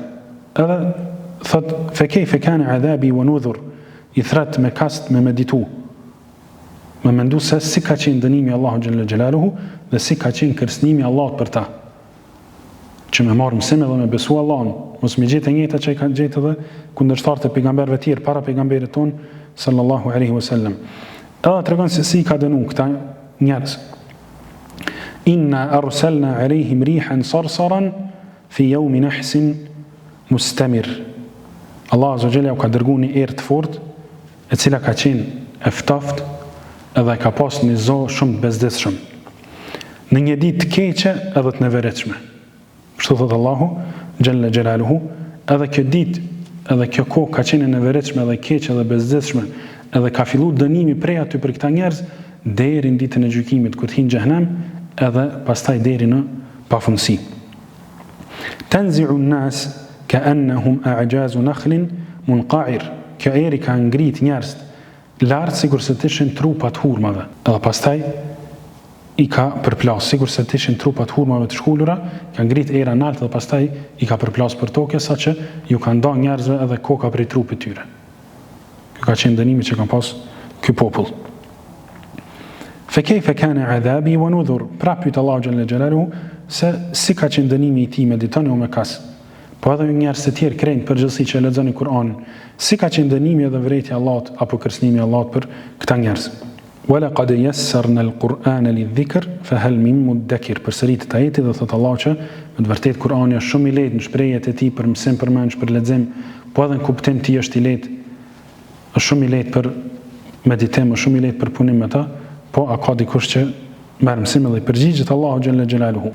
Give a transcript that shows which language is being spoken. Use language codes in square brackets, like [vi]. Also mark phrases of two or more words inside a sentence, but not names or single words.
[sq] Edhe thot [ar] فكيف كان عذابي ونذر. [sq] I thret me kast me meditu. Me mendu se si ka qenë dënimi Allahu [ar] جل جلاله [sq] dhe si ka qenë kërcënimi Allahut për ta. Që me marë mësim edhe me besu Allahun, mos me gjetë e njëjta që i kanë gjetë edhe kundërshtarët e pejgamberëve të tjerë para pejgamberit ton [ar] صلى الله عليه وسلم. [sq] Edhe tregon se si ka dënu këta njerëz. [ar] إنا أرسلنا عليهم ريحا صرصرا في يوم نحس مستمر. [sq] Allah [ar] عز وجل [sq] u ka dërguar një erë të fortë, e cila ka qenë e ftoftë edhe ka pas një zonë shumë të bezdisshëm. Në një ditë të keqe edhe të neveritshme. Kështu thot Allahu [ar] جل جلاله, [sq] edhe kjo ditë, edhe kjo kohë ka qenë e neveritshme edhe keqe edhe bezdisshme, edhe ka filluar dënimi prej aty për këta njerëz deri në ditën e gjykimit kur të hyjnë në xhenem, edhe pastaj deri në pafundësi. [ar] تنزع الناس كأنهم أعجاز نخل منقعر. [sq] Kjo eri ka ngrit njerëz lart sikur se të ishin trupa të hurmave. Edhe pastaj i ka përplas sikur se të ishin trupa të hurmave të shkullura, ka ngrit era nalt dhe pastaj i ka përplas për tokë saqë ju ka nda njerëzve edhe koka prej trupit tyre. Kjo ka qenë dënimi që kanë pas ky popull. [ar] فكيف كان عذابي ونذر. [sq] Pra pyet Allahu [ar] جل جلاله [sq] se si ka qenë dënimi i tij, meditoni o me kas. Po edhe njerëz të tjerë krejnë përgjithësi që lexojnë Kur'anin, si ka qenë dënimi edhe vërejtja e Allahut apo kërcënimi i Allahut për këta njerëz. [ar] ولقد يسرنا القرآن للذكر فهل من مدكر. [sq] Përsëritet ajeti dhe thot Allahu që me të vërtetë Kur'ani është shumë i lehtë në shprehjet e tij për mësim, për mendje, për lexim, po edhe në kuptim ti është i lehtë. Është shumë i lehtë për meditim, është shumë i lehtë për punim me ta, po a ka dikush që merr mësim dhe i përgjigjet Allahu [ar] جل جلاله.